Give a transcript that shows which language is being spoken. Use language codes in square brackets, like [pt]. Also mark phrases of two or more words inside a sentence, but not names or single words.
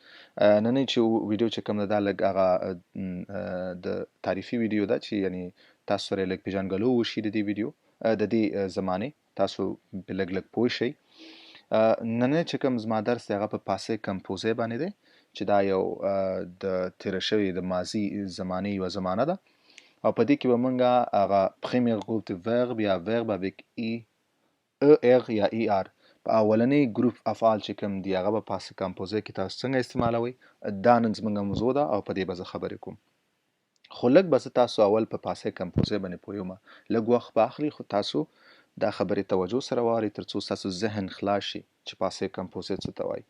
[ps] نننۍ چې ویډیو چې کوم ده دا لږ هغه د تعریفي ویډیو ده چې یعنی تاسو سره لږ پیژنګلو وشي د دې ویډیو د دې زمانې، تاسو پرې لږ پوه شئ. نننۍ چې کوم زما درس دی هغه په [fr] passé composé [ps] باندې دی، چې دا یو د تېره شوې د ماضي زمانې یوه زمانه ده، او په دې کې به موږ هغه [fr] premier groupe de verbe [ps] یا [fr] verbe avec er [ps] یا er په اولنی ګروپ افعال چې کوم دی هغه به [fr] passé composé [ps] کې تاسو څنګه استعمالوئ، دا نن زموږ موضوع ده او په دې به زه خبرې کوم. خو لږ به زه تاسو اول په [fr] passé composé [ps] باندې پوهیږم، لږ وخت به اخلي، خو تاسو دا خبرې توجه سره واورئ تر څو ستاسو ذهن خلاص شي چې [fr] passé composé [ps] څه ته وایي.